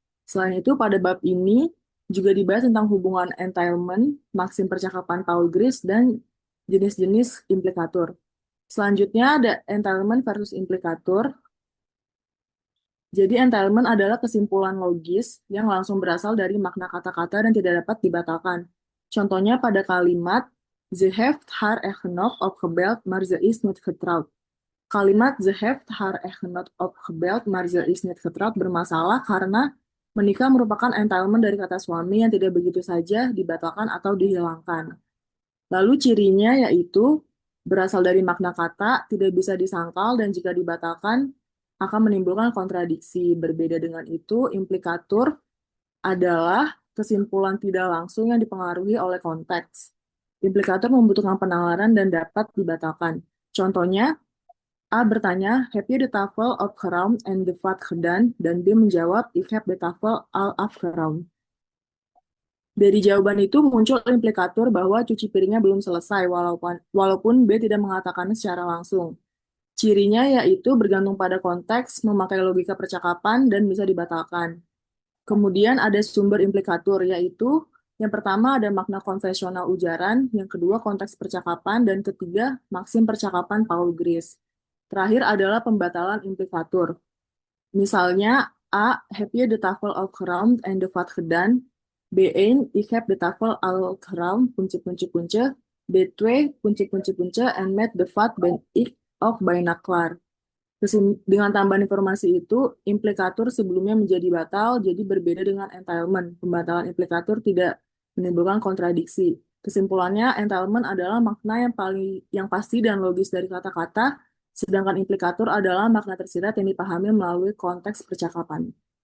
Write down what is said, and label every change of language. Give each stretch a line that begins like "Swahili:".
Indonesian: Selain itu, pada bab ini juga dibahas tentang hubungan entailment, maksim percakapan Paul Gris, dan jenis-jenis implikator. Selanjutnya ada entailment versus implikator. Jadi entailment adalah kesimpulan logis yang langsung berasal dari makna kata-kata dan tidak dapat dibatalkan. Contohnya pada kalimat
Dutch: Ze heeft haar echtgenoot opgebeld, maar ze is niet getrouwd.
Indonesian: Kalimat
Dutch: Ze heeft haar echtgenoot opgebeld, maar ze is niet getrouwd
Indonesian: bermasalah karena menikah merupakan entailment dari kata suami yang tidak begitu saja dibatalkan atau dihilangkan. Lalu cirinya yaitu berasal dari makna kata, tidak bisa disangkal, dan jika dibatalkan akan menimbulkan kontradiksi. Berbeda dengan itu, implikator adalah kesimpulan tidak langsung yang dipengaruhi oleh konteks. Implikator membutuhkan penalaran dan dapat dibatalkan. Contohnya, A bertanya,
Dutch: heb je de tafel opgeruimd en de vat gedaan?
Indonesian: Dan B menjawab,
Dutch: ik heb de tafel al afgeruimd.
Indonesian: Dari jawaban itu muncul implikator bahwa cuci piringnya belum selesai, walaupun B tidak mengatakannya secara langsung. Cirinya yaitu bergantung pada konteks, memakai logika percakapan, dan bisa dibatalkan. Kemudian ada sumber implikator, yaitu yang pertama ada makna konvensional ujaran, yang kedua konteks percakapan, dan ketiga maksim percakapan Paul Gris. Terakhir adalah pembatalan implikator. Misalnya, A.
Dutch: Heb je de tafel opgeruimd en de vat gedaan? B1. Ik heb de tafel al geruimd, puntje. B2. Puntje, en met de vat ben ik ook bijna klaar.
Indonesian: Dengan tambahan informasi itu, implikator sebelumnya menjadi batal, jadi berbeda dengan entailment. Pembatalan implikator tidak menimbulkan kontradiksi. Kesimpulannya, entailment adalah makna yang pasti dan logis dari kata-kata, sedangkan implikator adalah makna tersirat yang dipahami melalui konteks percakapan.